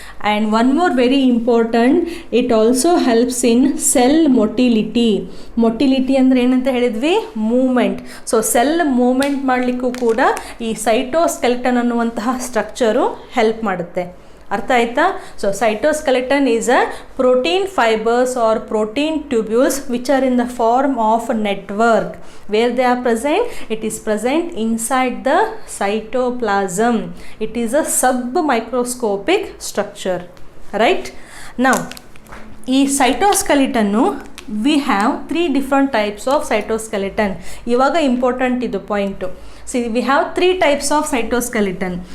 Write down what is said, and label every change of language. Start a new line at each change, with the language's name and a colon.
English: And one more very important, it also helps in cell motility.
Kannada: Motility ಅಂದರೆ ಏನಂತ ಹೇಳಿದ್ವಿ? Moment. So cell moment ಮಾಡಲಿಕ್ಕೂ ಕೂಡ ಈ ಸೈಟೋಸ್ಕೆಲಿಟನ್ ಅನ್ನುವಂತಹ ಸ್ಟ್ರಕ್ಚರು ಹೆಲ್ಪ್ ಮಾಡುತ್ತೆ. ಅರ್ಥ ಆಯ್ತಾ?
English: So cytoskeleton is a protein fibres or protein tubules which are in the form of network. Where they are present? It is present inside the cytoplasm. It is a submicroscopic structure, right? Now ಈ ಸೈಟೋಸ್ಕೆಲಿಟನ್ನು we have 3 different types of cytoskeleton.
Kannada: ಇವಾಗ important ಇದು point.
English: See, we have 3 types of cytoskeleton.